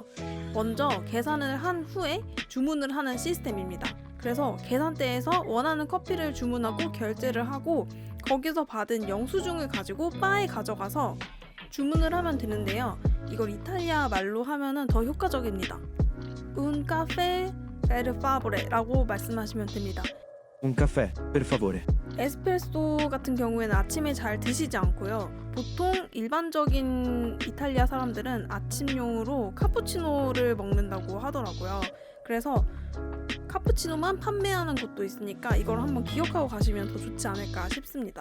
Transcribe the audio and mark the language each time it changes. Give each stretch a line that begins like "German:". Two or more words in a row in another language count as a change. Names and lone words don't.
Korean: 먼저 계산을 한 후에 주문을 하는 시스템입니다. 그래서 계산대에서 원하는 커피를 주문하고 결제를 하고 거기서 받은 영수증을 가지고 바에 가져가서 주문을 하면 되는데요. 이걸 이탈리아 말로 하면은 더 효과적입니다.
Italian: Un caffè per favore
Korean: 라고 말씀하시면 됩니다.
Italian: Un caffè, per favore.
Korean: 에스프레소 같은 경우에는 아침에 잘 드시지 않고요. 보통 일반적인 이탈리아 사람들은 아침용으로 카푸치노를 먹는다고 하더라고요. 그래서 카푸치노만 판매하는 곳도 있으니까 이걸 한번 기억하고 가시면 더 좋지 않을까 싶습니다.